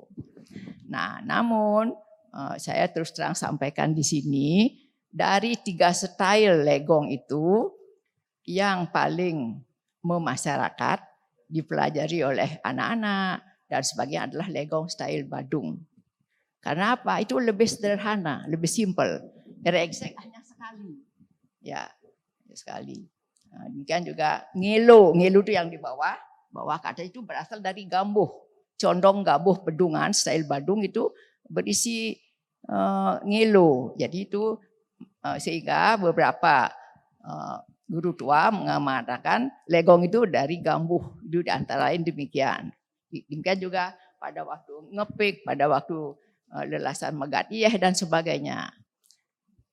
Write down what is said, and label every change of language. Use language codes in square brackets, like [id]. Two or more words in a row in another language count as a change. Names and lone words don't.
[id] Nah, namun saya terus terang sampaikan di sini, dari 3 style Legong itu yang paling memasyarakat dipelajari oleh anak-anak dan sebagainya adalah Legong style Badung. Karena apa? Itu lebih sederhana, lebih simple. Eksek hanya sekali. Ya, sekali. Nah, demikian juga ngelo. Ngelo itu yang di bawah. Bawah kata itu berasal dari gambuh. Condong gambuh pedungan style Badung itu berisi ngelo. Jadi itu sehingga beberapa guru tua mengatakan Legong itu dari gambuh. Itu di antara lain demikian. Demikian juga pada waktu ngepik, pada waktu lelasan megat iyeh dan sebagainya.